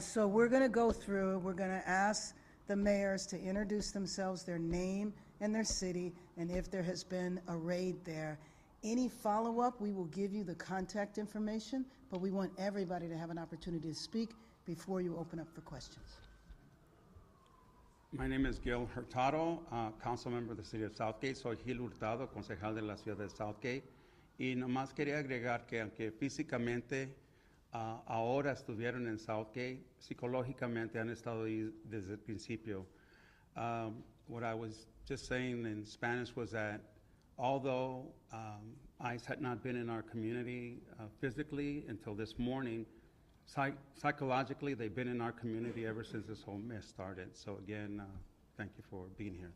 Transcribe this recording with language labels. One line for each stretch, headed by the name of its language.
English: So we're going to go through, we're going to ask the mayors to introduce themselves, their name and their city, and if there has been a raid there. Any follow-up, we will give you the contact information, but we want everybody to have an opportunity to speak before you open up for questions. My name is Gil Hurtado, council member of the city of Southgate.
Spanish: Soy Gil Hurtado, concejal de la ciudad de Southgate. Y nomás quería agregar que aunque físicamente ahora estuvieron en Southgate, psicológicamente han estado ahí desde el principio.
English: What I was just saying in Spanish was that although ICE had not been in our community physically until this morning, psychologically they've been in our community ever since this whole mess started. So again, thank you for being here.